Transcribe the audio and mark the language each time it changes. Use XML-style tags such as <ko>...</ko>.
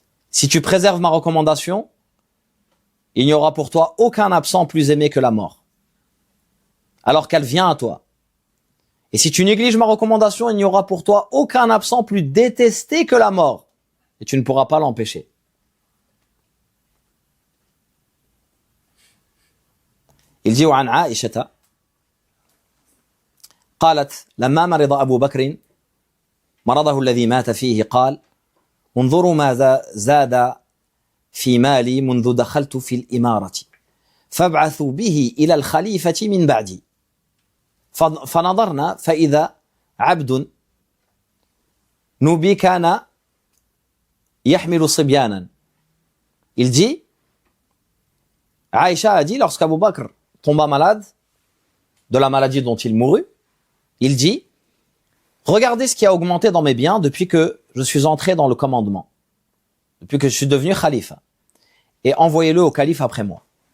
<fr>Si tu préserves ma recommandation, il n'y aura pour toi aucun absent plus aimé que la mort, alors qu'elle vient à toi. Et si tu négliges ma recommandation, il n'y aura pour toi aucun absent plus détesté que la mort, et tu ne pourras pas l'empêcher. Il dit</fr> <ar>عن عائشة قالت لما مرض أبو بكر مرضه الذي مات فيه قال انظروا ماذا زاد في مالي منذ دخلت في الإمارة فابعثوا به إلى الخليفة من بعدي فنظرنا فإذا عبد نوبي كان يحمل صبيانا.</ar> <fr>Il dit, Aïcha a dit, lorsqu'Abu Bakr tomba malade de la maladie dont il mourut, il dit, regardez ce qui a augmenté dans mes biens depuis que je suis entré dans le commandement, depuis que je suis devenu khalifa, et envoyez-le au calife après moi.</fr>